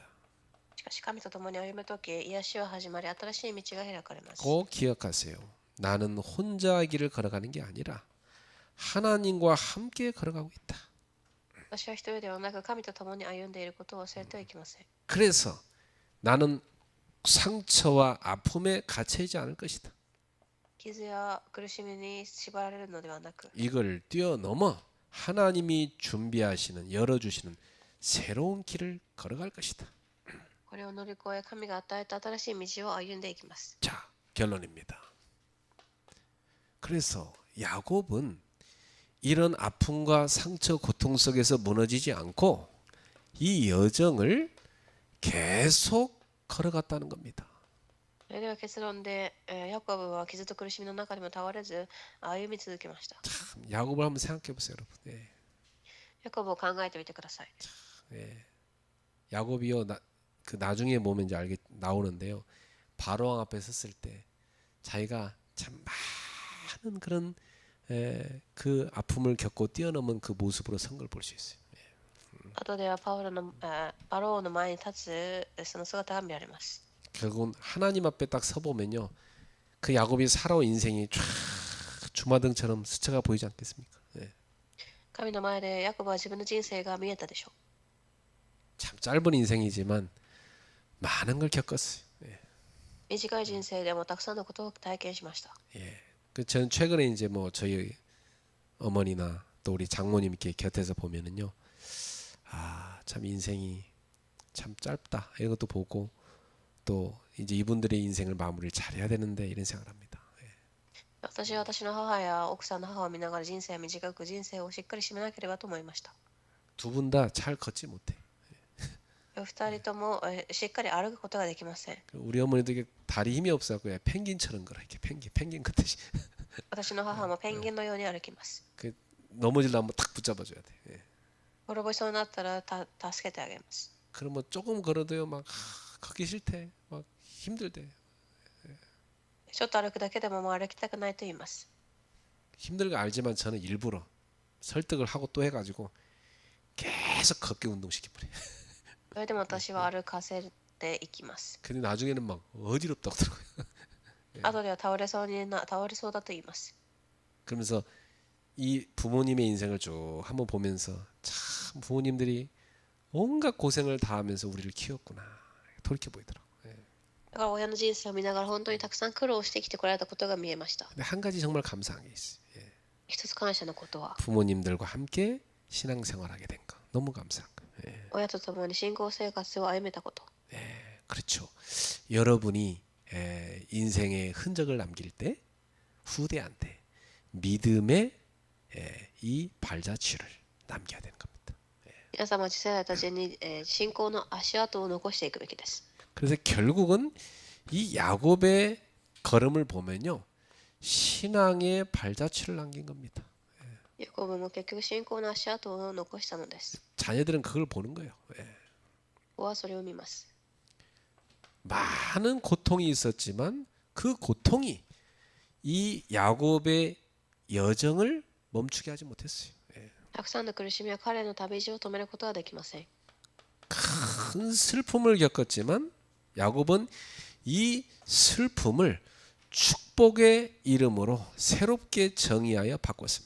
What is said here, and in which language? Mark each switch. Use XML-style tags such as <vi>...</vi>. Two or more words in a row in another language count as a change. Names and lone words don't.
<ja>しかし神と共に歩むとき、癒しは始まり、新しい道が開かれます。</ja> <ko>꼭 기억하세요. 나는 혼자 길을 걸어가는 게 아니라 하나님과 함께 걸어가고 있다.</ko> <ja>私は一人ではなく神と共に歩んでいることを忘れてはいけません。</ja> <ko>그래서 나는 상처와 아픔에 갇혀있지 않을 것이다.</ko> <ja>傷や苦しみに縛られるのではなく、</ja> <ko>이걸 뛰어넘어 하나님이 준비하시는 열어주시는 새로운 길을 걸어갈 것이다.</ko> <ja>これを乗り越え神が与えた新しい道を歩んでいきます。</ja> <ko>자, 결론입니다. 그래서 야곱은 이런 아픔과 상처, 고통 속에서 무너지지 않고 이 여정을 계속 걸어갔다는 겁니다.</ko> <ja>それでは結論で、ヤコブは傷と苦しみの中でも倒れず歩み続けました。</ja> <ko>참 야곱을 한번 생각해 보세요, 여러분. 예,</ko> <ja>ヤコブを考えてみてください。</ja> <ko>예. 야곱이요, 그 나중에 보면 이제 나오는데요. 바로왕 앞에 섰을 때 자기가 참 많은 그런 그 아픔을 겪고 뛰어넘은 그 모습으로 선 걸 볼 수 있어요.</ko> <ja>後ではパローの前に立つその姿が見られます。</ja> <ko>결국은 하나님 앞에 딱 서보면요, 그 야곱이 살아온 인생이 쫙 주마등처럼 스쳐가 보이지 않겠습니까? 예.</ko> <ja>神の前でヤコブは自分の人生が見えたでしょう。</ja> <ko>참 짧은 인생이지만 많은 걸 겪었어요. 예.</ko> <ja>短い人生でもたくさんのことを体験しました。</ja> <ko>예. 그 저는 최근에 이제 뭐 저희 어머니나 또 우리 장모님 이렇게 곁에서 보면은요, 아, 참 인생이 참 짧다 이런 것도 보고 또 이제 이분들의 인생을 마무리를 잘해야 되는데 이런 생각을 합니다.</ko> <ja>私は私の母や奥さんの母を見ながら人生は短く人生をしっかり締めなければと思いました。</ja> <ko>두 분 다 잘 걷지 못해.</ko> <ja>二人ともしっかり歩くことができません。</ja> <ko>우리 어머니도 이게 다리 힘이 없어갖고 펭귄처럼 걸어 이렇게 펭귄 걷듯이</ko> <ja>私の母もペンギンのように歩きます。</ja> <ko>그 넘어질라 한번 탁 붙잡아줘야 돼. 예.</ko> <ja>滅ぼしそうになったら助けてあげます。</ja> <ko>그럼 뭐 조금 걸어도요 막 걷기 싫대, 막 힘들대.</ko> <ja>ちょっと歩くだけでももう歩きたくないと言います。</ja> <ko>힘들게 알지만 저는 일부러 설득을 하고 또 해가지고 계속 걷게 운동시켜버려.</ko> <ja>それでも私は歩かせていきます。</ja> <ko>근데 나중에는 막 어지럽다고 하더라고요.</ko> <ja>後では倒れそうだと言います。</ja> <ko>그러면서 이 부모님의 인생을 쭉 한번 보면서 참 부모님들이 온갖 고생을 다 하면서 우리를 키웠구나 돌이켜 보이더라고.</ko> <ja>だから親の人生を見ながら本当にたくさん苦労してきてこられたことが見えました。</ja> <ko>근데 한 가지 정말 감사한 게 있어요.</ko> <ja>一つ感謝のことは、</ja> <ko>부모님들과 함께 신앙생활하게 된 거 너무 감사한 거.</ko> <ja>親と共に信仰生活を歩めたこと。</ja> <ko>그렇죠. 여러분이 인생의 흔적을 남길 때 후대한테 믿음의 이 발자취를 남겨야 되는 겁니다.</ko> <ja>皆様次世代たちに、信仰の足跡を残していくべきです。</ja> <ko>그래서 결국은 이 야곱의 걸음을 보면요, 신앙의 발자취를 남긴 겁니다.</ko> <ja>ヤコブも結局信仰の足跡を残したのです。</ja> <ko>자녀들은 그걸 보는 거예요.</ko> <ja>子はそれを見ます。</ja> <ko>많은 고통이 있었지만 그 고통이 이 야곱의 여정을 멈추게 하지 못했어요.</ko> <ja>たくさんの苦しみは彼の旅路を止めることはできません。</ja> <ko>큰 슬픔을 겪었지만 야곱은 이 슬픔을 축복의 이름으로 새롭게 정의하여 바꿨습니다.</ko>